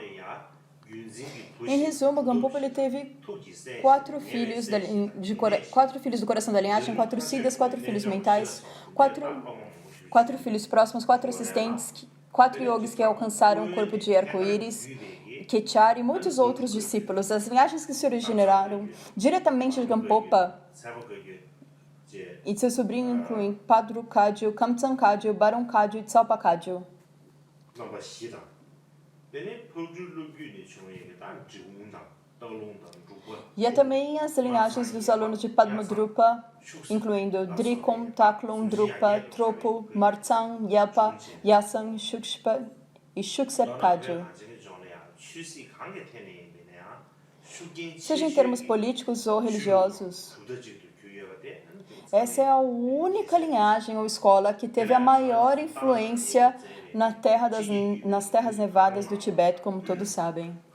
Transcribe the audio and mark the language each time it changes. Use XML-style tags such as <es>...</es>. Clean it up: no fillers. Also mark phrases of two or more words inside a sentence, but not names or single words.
<pt>Em resumo, Gampopa ele teve 4 filhos do coração da linhagem, 4 siddhas, 4 filhos mentais, 4 filhos próximos, 4 assistentes, 4 yogis que alcançaram o corpo de arco-íris, Kechari e muitos outros discípulos. As linhagens que se originaram diretamente de Gampopa e de seu sobrinho incluem Padru Kagyu, Kamtsang Kagyu, Baron Kagyu e Tsalpa Kagyu. E há também as linhagens dos alunos de Padmadrupa, incluindo Drikon, Taklon, Drupa, Tropo, Martsang, Yapa, Yasang, Shukspa e Shuksep Kagyu. Seja em termos políticos ou religiosos, essa é a única linhagem ou escola que teve a maior influência nas terras nevadas do Tibete, como todos sabem.</pt>